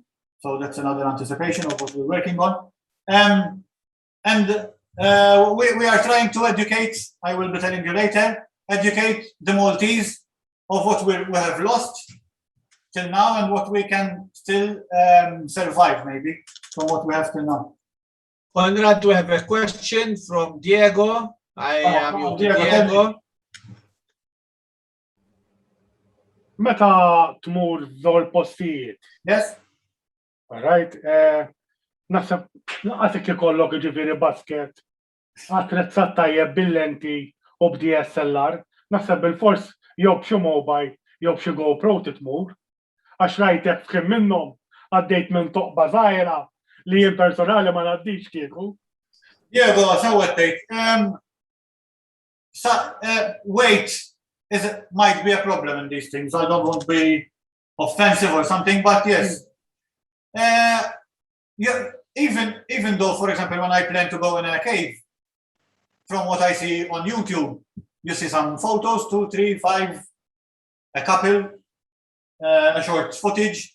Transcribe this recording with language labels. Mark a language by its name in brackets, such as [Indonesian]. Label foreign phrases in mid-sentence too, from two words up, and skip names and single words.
[English] So that's another anticipation of what we're working on. We are trying to educate, I will be telling you later, educate the Maltese of what we have lost till now and what we can still survive, maybe, from what we have till now. Conrad, we have a question from Diego. I am you, Diego. [Maltese] Meta tmur żol postijiet, [English] Yes? all right? [Maltese] Naħseb naqasik ikollok ġifieri basket, attrezzat tajjeb bil-lenti u b'DSLR, naħseb bil-fors jew b'xi mobile jew b'xi GoPro titmur, għax rajtek f'kien minnhom għaddejt minn toqba żgħira li jien personali ma ngħaddix kieku. Diego, sewwettejt. [English] Weight might be a problem in these things. I don't want to be offensive or something, but yes. Even though, for example, when I plan to go in a cave, from what I see on YouTube, you see some photos, 2, 3, 5, a couple, a short footage.